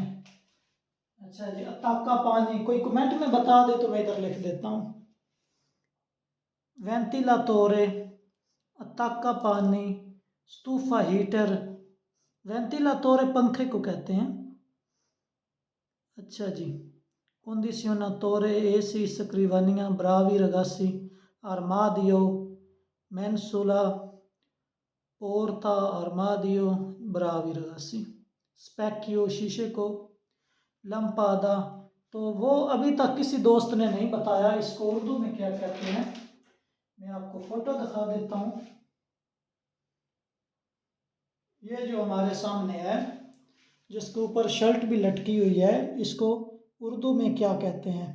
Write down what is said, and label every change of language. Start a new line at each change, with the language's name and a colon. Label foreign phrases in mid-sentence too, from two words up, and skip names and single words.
Hindi: अच्छा जी,
Italian: attaccapanni
Hindi: कोई कमेंट में बता दे तो मैं इधर लिख देता हूँ।
Italian: ventilatore, attaccapanni, stufa हीटर।
Hindi: वेंटिलातोरे पंखे को कहते हैं। अच्छा जी,
Italian: condizionatore, AC, scrivania, bravi ragazzi, armadio, mensola, porta, armadio, bravi ragazzi, specchio,
Hindi: शीशे को, लंपादा। तो वो अभी तक किसी दोस्त ने नहीं बताया इसको उर्दू में क्या कहते हैं। मैं आपको फोटो दिखा देता हूँ। ये जो हमारे सामने है जिसके ऊपर शर्ट भी लटकी हुई है, इसको उर्दू में क्या कहते हैं?